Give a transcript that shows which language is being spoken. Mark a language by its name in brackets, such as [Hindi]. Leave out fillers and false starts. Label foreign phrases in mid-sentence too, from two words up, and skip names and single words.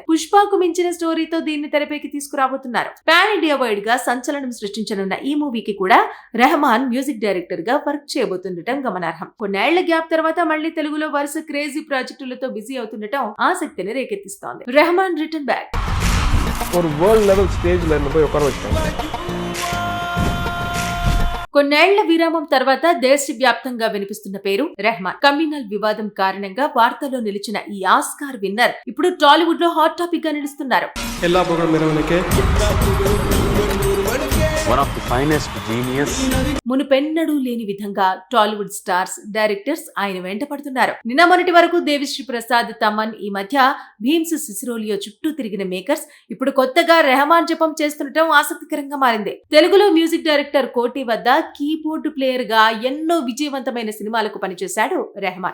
[Telugu] పుష్పకు మించిన స్టోరీతో దీన్ని తెరపైకి తీసుకురాబోతున్నారు. [English] pan India wide [Telugu] గా సంచలనం సృష్టించనున్న ఈ మూవీకి కూడా రెహమాన్ [English] music director [Telugu] గా వర్క్ చేయబోతుండటం గమనార్హం. కొన్నేళ్ల గ్యాప్ తర్వాత మళ్లీ తెలుగులో వరుస [English] crazy projectలతో [Telugu] బిజీ అవుతుండటం ఆసక్తిని రేకెత్తిస్తోంది. రెహమాన్ [English] return back. [Tamil] ஒரு [English] world level stageல [Tamil] என்ன போய் உட்கார வச்சாங்க. [Telugu] కొన్నేళ్ల విరామం తర్వాత దేశవ్యాప్తంగా వినిపిస్తున్న పేరు రెహమాన్. కమ్యూనల్ వివాదం కారణంగా వార్తల్లో నిలిచిన ఈ [English] Oscar winner [Telugu] ఇప్పుడు టాలీవుడ్ లో [English] hot topic [Telugu] గా నిలుస్తున్నారు. [Tamil] எல்லா புகழும் இறைவனுக்கே. [English] One of the finest genius. [Telugu] మునుపెన్నడూ లేని విధంగా [English] Tollywood stars, directors [Telugu] ఆయన వెంట పడుతున్నారు. నిన్న మొన్నటి వరకు దేవిశ్రీ ప్రసాద్, తమన్, ఈ మధ్య భీమ్స్ సిసిరోలియో చుట్టూ తిరిగిన మేకర్స్ ఇప్పుడు కొత్తగా రెహమాన్ జపం చేస్తుండటం ఆసక్తికరంగా మారింది. తెలుగులో [English] music director [Telugu] కోటి వద్ద [English] keyboard player [Telugu] గా ఎన్నో విజయవంతమైన సినిమాలకు పనిచేశాడు రెహమాన్.